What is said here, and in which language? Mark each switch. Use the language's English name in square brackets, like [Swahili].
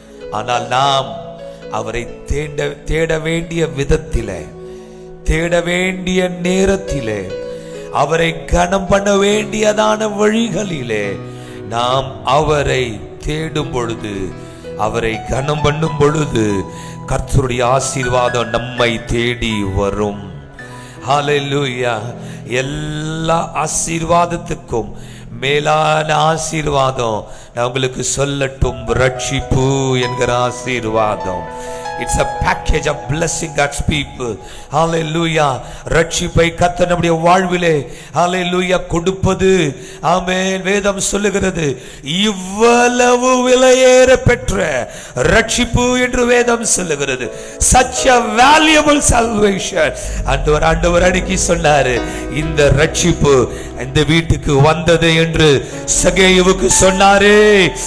[Tamil] ஆனால் நாம் அவரை தேட வேண்டிய விதத்திலே, தேட வேண்டிய நேரத்திலே, அவரை கனம் பண்ண வேண்டியதான வழிகளிலே நாம் அவரை தேடும் பொழுது, அவரை கனம் பண்ணும் பொழுது கர்த்தருடைய ஆசீர்வாதம் நம்மை தேடி வரும். ஹல்லேலூயா. எல்லா ஆசீர்வாதத்துக்கும் மேலான ஆசீர்வாதம் நான் உங்களுக்கு சொல்லட்டும், ரட்சிப்பு என்கிற ஆசீர்வாதம். [English] It's a package of blessing God's people. Hallelujah. [Tamil] ரட்சிப்பை கர்த்தர் நம்முடைய வாழ்விலே hallelujah கொடுப்பது. ஆமென். வேதம் சொல்லுகிறது இவ்வளவு விலையேற பெற்ற ரட்சிப்பு என்று வேதம் சொல்லுகிறது. [English] Such a valuable salvation. [Tamil] ஆண்டவர் அன்னைக்கு சொன்னாரு, இந்த ரட்சிப்பு இந்த வீட்டுக்கு வந்தது என்று சகேயுவுக்கு சொன்னாரு.